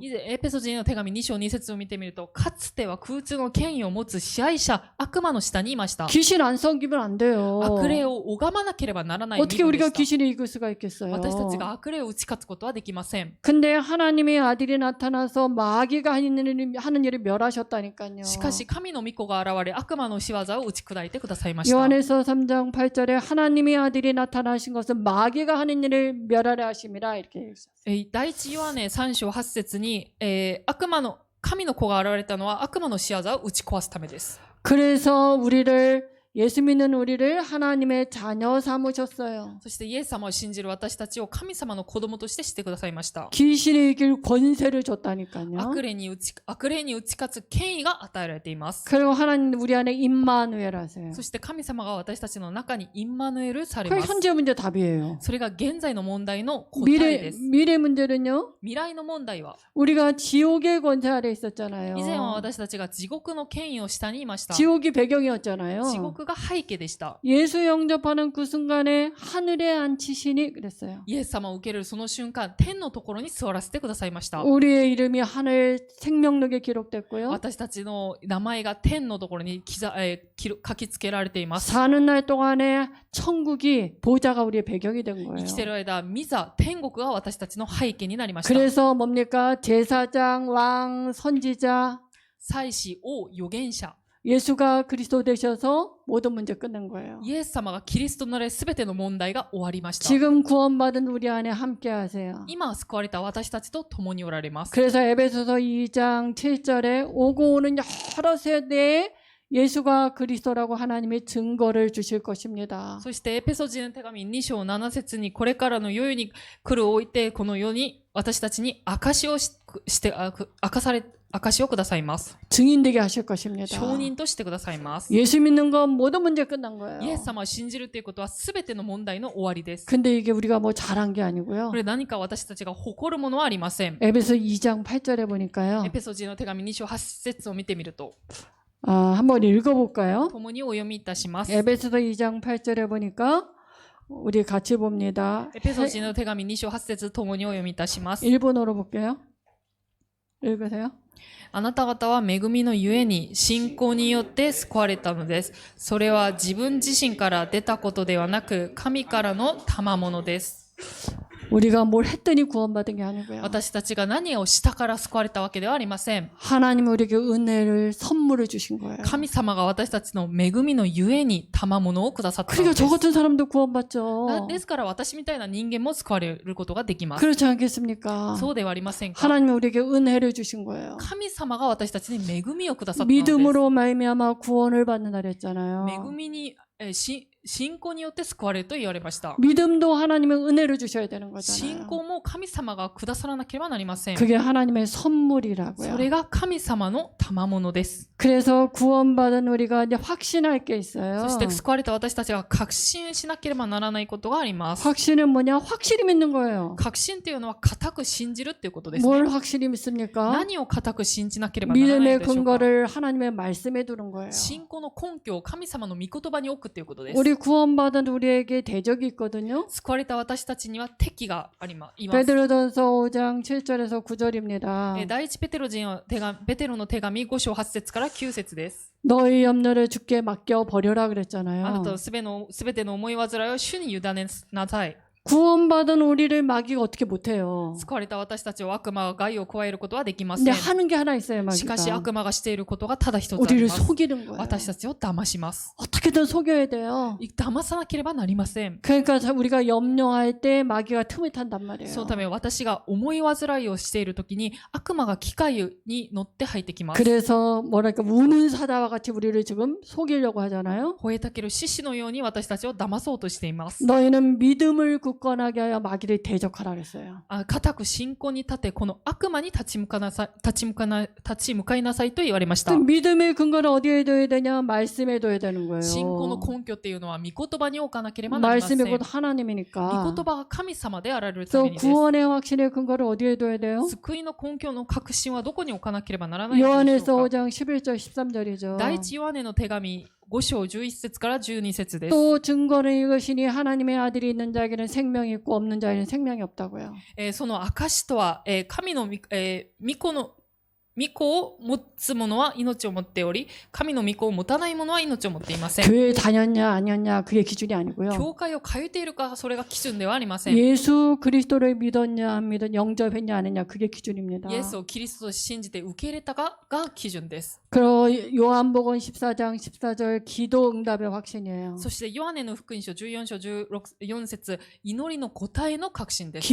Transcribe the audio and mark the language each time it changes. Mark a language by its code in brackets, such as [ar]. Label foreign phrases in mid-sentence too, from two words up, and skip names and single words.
[ja] 以前エペソ人の手紙2章2節を見てみると、かつては空中の権威を持つ支配者、悪魔の下にいました。 [ko] 귀신 안 섬기면 안 돼요. [ja] 悪霊を拝まなければならない [ko] 어떻게 [ja] 身分で [ko] 우리가 [ja] した。 [ko] 귀신을 이길 수가 있겠어요? [ja] 私たちが悪霊を打ち勝つことはできません。 [ko] 근데 하나님의 아들이 나타나서 마귀가 하는 일을 멸하셨다니까요. [ja] しかし神の御子が現れ悪魔の仕業を打ち砕いてくださいました。 [ko] 요한에서 3장 8절에 하나님의 아들이 나타나신 것은 마귀가 하는 일을 멸하려 하심이라 이렇게 읽었어요. [ja] 第一ヨハネ3章8節に、神の子が現れたのは悪魔の仕業を打ち壊すためです。 [ko] 그래서 예수 믿는 우리를 하나님의 자녀 삼으셨어요. [ja] そしてイエス様を信じる私たちを神様の子供としてしてくださいました。 [ko] 귀신을 이길 권세를 줬다니까요. [ja] 悪霊に打ち勝つ権威が与えられています。 [ko] 그리고 하나님 우리 안에 임마누엘 하세요. [ja] そして神様が私たちの中にインマヌエルされ [ko] 그게 [ja] ます。 [ko] 현재 문제 답이에요. [ja] それが現在の問題の答えです。 [ko] 미래 문제는요. [ja] 未来の問題は、 [ko] 우리가 지옥의 권세 아래 있었잖아요. [ja] 以前は私たちが地獄の権威を下にいました。 [ko] 지옥이 배경이었잖아요. [ja] 地獄が背景でした。 [ko] 예수 영접하는 그 순간에 하늘에 앉히시니 그랬어요. [ja] イエス様を受けるその瞬間、天のところに座らせてくださいました。 [ko] 우리의 이름이 하늘 생명록에 기록됐고요. [ja] 私たちの名前が天のところに書き付けられています。 [ko] 사는 날 동안에 천국이 보좌가 우리의 배경이 된 [ja] 生 [ko] 거예요. [ja] きている間、御座、天国が私たちの背景になりました。 [ko] 그래서 뭡니까? 제사장, 왕, 선지자, [ja] 祭司、王、預言者。 [ko] 예수가 그리스도 되셔서 모든 문제 끝난 거예요. [ja] イエス様がキリストとなれ全ての問題が終わりました。 [ko] 지금 구원받은 우리 안에 함께 하세요. [ja] 今救われた私たちと共におられます。 [ko] 그래서 에베소서 2장 7절에 오고 오는 여러 세대에 예수가 그리스도라고 하나님의 증거를 주실 것입니다. [ja] そしてエペソ人の手紙2章7節にこれからの世に来るおいてこの世に私たちに証をくださいます。 [ko] 증인 되게 하실 것입니다. [ja] 証人としてくださいます。 [ko] 예수 믿는 건 모든 문제 끝난 거예요. [ja] イエス様を信じるということは全ての問題の終わりです。 [ko] 근데 이게 우리가 뭐 잘한 게 아니고요. [ja] これ何か私たちが誇るものはありません。 [ko] 에베소 2장 8절에 보니까요. [ja] エペソ人の手紙2章8節を見てみると [ko] 한번 읽어볼까요? [ja] 共にお読みいたします。 [ko] 에베소서 2장 8절에 보니까 우리 같이 봅니다. [ja] エペソ人の手紙2章8節共にお読みいたします。 [ko] 일본어로 볼게요. 읽으세요. [ja] あなた方は恵みのゆえに信仰によって救われたのです。それは自分自身から出たことではなく神からの賜物です。 [ko] 우리가 뭘 했더니 구원받은 게 아니고요. [ja] 私たちが何をしたから救われたわけではありません。 [ko] 하나님이 우리에게 은혜를 선물을 주신 거예요. [ja] 神様が私たちの恵みのゆえに賜物をくださったの [ko] 그러니까 [ja] です。 [ko] 저 같은 사람도 구원받죠. [ja] ですから私みたいな人間も救われることができます。 [ko] 그렇지 않겠습니까? [ja] そうではありませんか。 [ko] 하나님이 우리에게 은혜를 주신 거예요. [ja] 神様が私たちに恵みをくださったのです。 [ko] 믿음으로 말미암아 구원을 받는다 그랬잖아요. [ja] 恵みに信仰によって救われると言われました。 [ko] 믿음도 하나님의 은혜를 주셔야 되는 [ja] 信 [ko] 거잖아요. [ja] 仰も神様がくださらなければなりません。 [ko] 그게 하나님의 선물이라고요. [ja] それが神様の賜物です。 [ko] 그래서 구원받은 우리가 이제 확신할 게 있어요. [ja] そして救われた私たちが確信しなければならないことがあります。 [ko] 확신은 뭐냐? 확실히 믿는 거예요. [ja] 確信っていうのは固く信じるっていうことです、ね。 [ko] 뭘 확실히 믿습니까? [ja] 何を固く信じなければならない [ko] 믿음의 [ja] でしょうか。 [ko] 근거를 하나님의 말씀에 두는 거예요. [ja] 信仰の根拠を神様の御言葉に置くっていうことです。 [ko] 우리 구원받은 우리에게 대적이 있거든요. [ja] 救われた私たちには敵があります。 [ko] 베드로전서 5장 7절에서 9절입니다. [ja] 第一ペテロの手紙5章8節から9節です。 [ko] 너희 염려를 주께 맡겨 버려라 [ja] あなた [ko] 그랬잖아요. [ja] のすべての思い煩いを主に委ねなさい。 [ko] 구원받은 우리를 마귀가 어떻게 못해요. [ja] 救われた私たちを悪魔が害を加えることはできませ [ko] 근데 [ja] ん。 [ko] 하는 게 하나 있어요, [ja] しかし [ko] 마귀가. [ja] 悪魔がしていることがただ一つあり [ko] 우리를 [ja] ます。 [ko] 속이는 거예요. [ja] 私たちを騙します。 [ko] 어떻게든 속여야 돼요. [ja] 騙さなければなりません。 [ko] 그러니까 우리가 염려할 때 마귀가 틈을 탄단 [ja] そ [ko] 말이에요. [ja] のため私が思い煩いをしているときに悪魔が機械に乗って入ってきます。 [ko] 그래서 뭐랄까 우는 사자와 같이 우리를 지금 속이려고 하잖아요. [ja] 吠えたける獅子のように私たちを騙そうとしています。 [ko] 너희는 믿음을 굳건하게 하여 마귀를 대적하라 그랬어요. [ja] 固く信仰に立てこの悪魔に立ち向かいなさいと言われました。 [ko] 믿음의 근거를 어디에 둬야 되냐? 말씀에 둬야 되는 거예요. [ja] 信仰の根拠っていうのは御言葉に置かなければなりません。 [ko] 말씀이 [ja] 御 [ko] 곧 하나님이니까. [ja] 言葉が神様であられるた [ko] 또 [ja] めにです。 [ko] 구원의 확신의 근거를 어디에 둬야 돼요? [ja] 救いの根拠の確信はどこに置かなければならないのでしょ [ko] 요한에서 [ja] うか。 [ko] 5장 11절 13절이죠. [ja] 第一ヨハネの手紙5章11節から12節です。 [ko] 또 증거는 이것이니 하나님의 아들이 있는 자에게는 생명이 있고 없는 자에게는 생명이 없다고요. [ja] その証とは、神の御子を持つ者は命を持っており、神の御子を持たない者は命を持っていません。 [ko] 교회 다녔냐 아니었냐 그게 기준이 아니고요. [ja] 教会を通っているかそれが基準ではありません。 [ko] 예수 그리스도를 믿었냐 안 믿었냐 영접했냐 안 했냐 그게 기준입니다. [ja] イエスをキリストと信じて受け入れたかが基準です。 [ko] 그리고 요한복음 14장 14절 기도 응답의 확신이에요. [ja] そしてヨハネの福音書14章14節祈りの答えの確信です。